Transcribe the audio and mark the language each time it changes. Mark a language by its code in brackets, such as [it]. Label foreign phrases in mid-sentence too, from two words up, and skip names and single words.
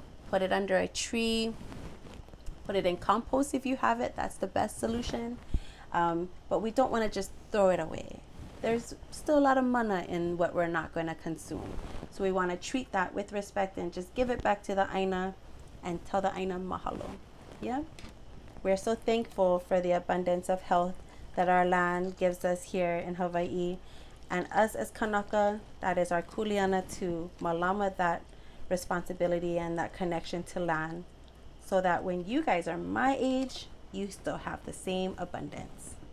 [en] Put it under a tree. Put it in compost if you have it. That's the best solution. But we don't want to just throw it away. There's still a lot of mana in what we're not going to consume. So we want to treat that with respect and just give it back to the ʻāina and tell the [haw] ʻāina mahalo. [en] Yeah? We're so thankful for the abundance of health that our land gives us here in Hawaii. And us as Kanaka, that is our kuleana to malama that responsibility and that connection to land, so that when you guys are my age, you still have the same abundance.